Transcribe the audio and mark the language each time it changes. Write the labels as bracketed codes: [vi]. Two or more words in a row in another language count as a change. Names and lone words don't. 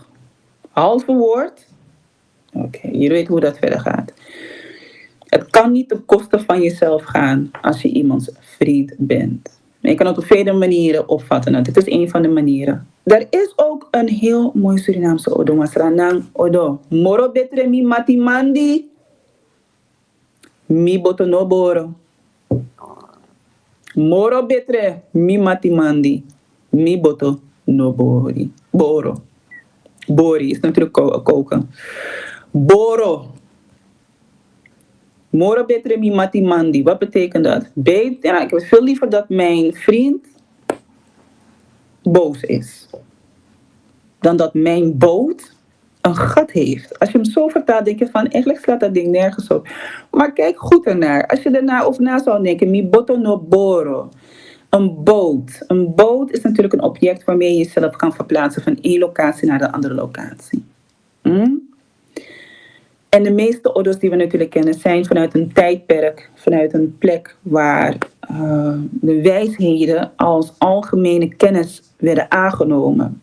[nl] Halve woord. Oké, je weet hoe dat verder gaat. Het kan niet ten koste van jezelf gaan als je iemands vriend bent. Je kan het op vele manieren opvatten. Nou, dit is een van de manieren. Er is ook een heel mooi Surinaamse odo. [srn] Masranang odo. Moro betre mi matimandi. Mi boto no boro. Moro betre mi matimandi. Mi boto no bori. Boro. [nl] Bori is natuurlijk koken. [srn] Boro. Moro betre mi matimandi. [nl] Wat betekent dat? Ja, ik heb veel liever dat mijn vriend boos is. Dan dat mijn boot een gat heeft. Als je hem zo vertaalt, denk je van, eigenlijk slaat dat ding nergens op. Maar kijk goed ernaar. Als je erna over na zou denken, [srn] mi boto no boro. [nl] Een boot. Een boot is natuurlijk een object waarmee je jezelf kan verplaatsen van één locatie naar de andere locatie. En de meeste odo's die we natuurlijk kennen zijn vanuit een tijdperk, vanuit een plek waar de wijsheden als algemene kennis werden aangenomen.